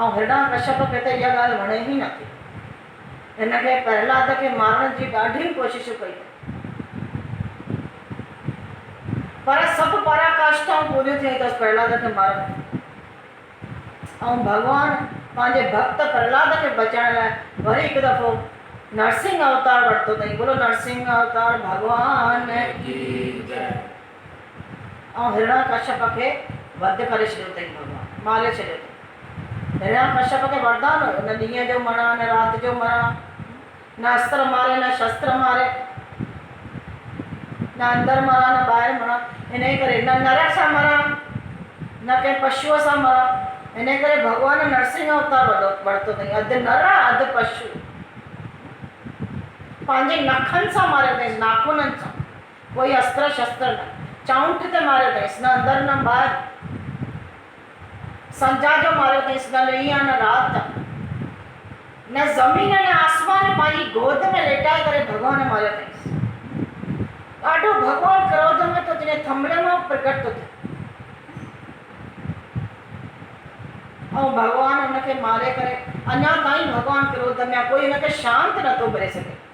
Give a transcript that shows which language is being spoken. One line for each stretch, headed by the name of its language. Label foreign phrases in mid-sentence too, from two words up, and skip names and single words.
Sindhi: ऐं हिरणाकश्यप खे त इहा ॻाल्हि वणे ई नथी। हिनखे प्रहलाद खे मारण जी ॾाढी कोशिशूं कई, पर सभु पराकाष्ठाऊं पूरियूं थियूं अथसि प्रहलाद खे मारण। ऐं भॻवानु पंहिंजे भक्त प्रहलाद खे बचाइण लाइ वरी हिकु दफ़ो नरसिंह अवतार वरितो अथई।
Hindi: बोलो नरसिंह अवतार भॻवान की जय।
Sindhi: ऐं हिरणाकश्यप खे वध करे छॾियो अथई भॻवानु, मारे छॾियो अथई। हिरणाकश्यप खे वरदान हुयो, न ॾींहं जो मरा न राति जो मरा, न अस्त्र मारे न शस्त्र मारे, न अंदरि मरा न ॿाहिरि मरा। इन करे न नर सां मरा न कंहिं पशुअ सां मरा। इन करे भॻवानु नरसिंह अवतार वरितो अथई, अधु नर अधु पशु। पंहिंजे नखनि सां मारियो अथईं, नाखूननि सां, कोई अस्त्र शस्त्र न, चाउंठ ते मारियो अथईं, न अंदरि न ॿाहिरि। संझा जो मारियो अथईं, न ॾींहं न राति, न ज़मीन न आसमान, पंहिंजी गोद में लेटाए करे भॻवानु मारियो अथईं। ॾाढो भॻवानु क्रोध में तो जिने थंभड़े मां प्रकट थो थिए, ऐं भॻवानु हुनखे मारे करे अञा ताईं भॻवानु क्रोध में आहे, कोई हुनखे शांति नथो करे सघे।